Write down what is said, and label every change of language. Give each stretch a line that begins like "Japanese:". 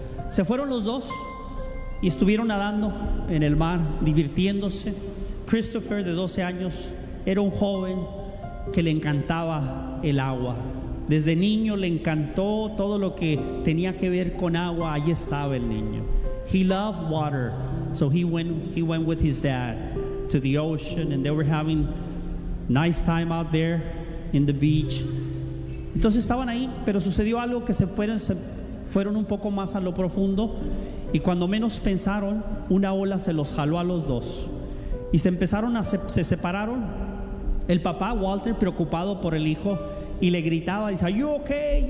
Spanish: Se fueron los dos y estuvieron nadando en el mar, divirtiéndose. Christopher, de 12 años, era un joven que le encantaba el agua. Desde niño le encantó todo lo que tenía que ver con agua. Ahí estaba el niño.
English: He loved water, so he went with his dad to the ocean, and they were having nice time out there in the beach.
Spanish: Entonces estaban ahí, pero sucedió algo que se fueron un poco más a lo profundo, y cuando menos pensaron, una ola se los jaló a los dos y se separaron. El papá, Walter, preocupado por el hijo, y le gritaba, dice,
English: "Are you okay?